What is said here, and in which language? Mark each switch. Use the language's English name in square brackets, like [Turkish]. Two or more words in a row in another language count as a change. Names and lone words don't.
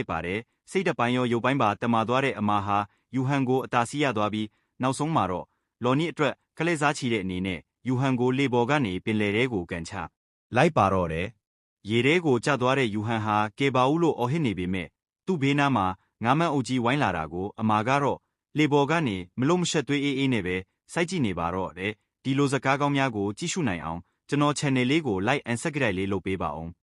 [Burmese] က်ပါတယ်စိတ်တပိုင်းရောရုပ်ပိုင်းပါတမာသွားတဲ့အမာဟာယူဟန်ကိုအသာစီးရသွားပြီးနောက်ဆုံးမှာတော့လော်နီအတွက်ကလေးစားချီတဲ့အနေနဲ့ယူဟန်ကိုလေပေါ်ကနေပင်လယ်ထဲကိုကန်ချလိုက်ပါတော့တယ်ရေထဲကိုကျသွားတဲ့ယူဟန်ဟာကေပါဦးလို့အော်ဟစ်နေပေမဲ့သူ့ဘေးနားမှာငါးမန်းအုပ်ကြီးဝိုင်းလာတာကိုအမာကတော့လေပေါ်ကနေမလို့မရှက်သွေးအေးအေးနဲ့ပဲစိုက်ကြည့်နေပါတော့တယ်ဒီလိုစကားကောင်းများကိုကြည့်ရှုနိုင်အောင်ကျွန်တော် channel လေးကို [English] like and subscribe [Burmese] လေးလုပ်ပေးပါအောင်